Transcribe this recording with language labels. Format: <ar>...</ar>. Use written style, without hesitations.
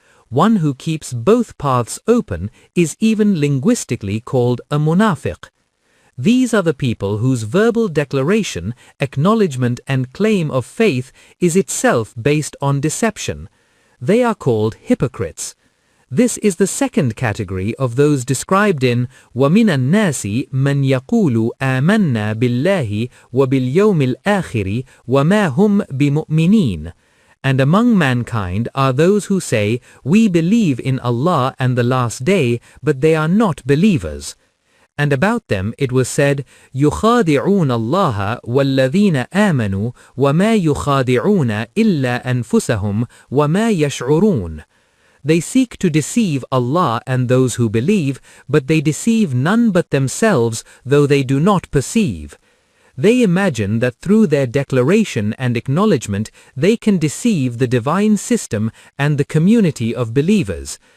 <en>One who keeps both paths open is even linguistically called a munafiq. These are the people whose verbal declaration, acknowledgement and claim of faith is itself based on deception. They are called hypocrites. This is the second category of those described in</en> <ar>وَمِنَ النَّاسِ مَنْ يَقُولُ آمَنَّا بِاللَّهِ وَبِالْيَوْمِ الْآخِرِ وَمَا هُمْ بِمُؤْمِنِينَ.</ar> <en>And among mankind are those who say, we believe in Allah and the last day, but they are not believers. And about them it was said,</en> <ar>يُخَادِعُونَ اللَّهَ وَالَّذِينَ آمَنُوا وَمَا يُخَادِعُونَ إِلَّا أَنفُسَهُمْ وَمَا يَشْعُرُونَ.</ar> <en>They seek to deceive Allah and those who believe, but they deceive none but themselves, though they do not perceive. They imagine that through their declaration and acknowledgement they can deceive the divine system and the community of believers.</en>